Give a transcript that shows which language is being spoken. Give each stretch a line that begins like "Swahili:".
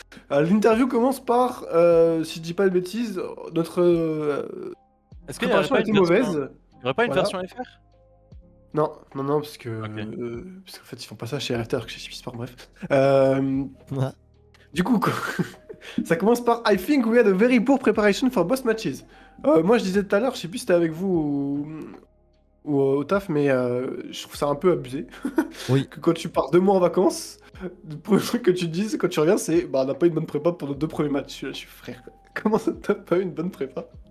French: L'interview commence par, si je dis pas de bêtises, notre Est-ce qu'il y aurait préparation pas a été une version, mauvaise. il y aurait pas une Voilà. version FR? Non, non, non, parce que, parce qu'en fait, ils font pas ça chez RFT alors que chez Sport, bref. Ouais. Du coup, ça commence par
English: I think we had a very poor preparation for both matches.
French: Moi, je disais tout à l'heure, je sais plus si c'était avec vous ou au taf, mais je trouve ça un peu abusé. Oui. Que quand tu pars 2 mois en vacances, le premier truc que tu te dises quand tu reviens, c'est bah, on n'a pas eu une bonne prépa pour nos 2 premiers matchs. Je suis frère. Comment ça, t'as pas eu une bonne prépa?